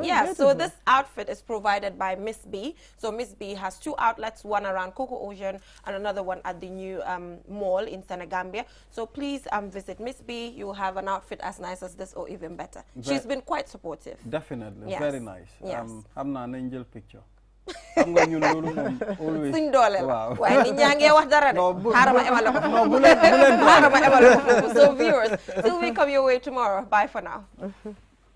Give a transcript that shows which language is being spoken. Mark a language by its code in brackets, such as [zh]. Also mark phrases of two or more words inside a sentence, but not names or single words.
[en] Yeah, so this outfit is provided by Miss B. So Miss B has 2 outlets, one around Coco Ocean and another one at the new mall in Senegambia. So please visit Miss B. You'll have an outfit as nice as this or even better. She's been quite supportive. Definitely, yes. Very nice. Yes. I'm not an angel picture. [wo] xam nga ñun loolu moom always suñ doole la waaye nit ñaa ngi wax dara de xaaral ma emale ko non bu leen xaaral ma emale ko [en] so viewers till we come your way tomorrow bye for now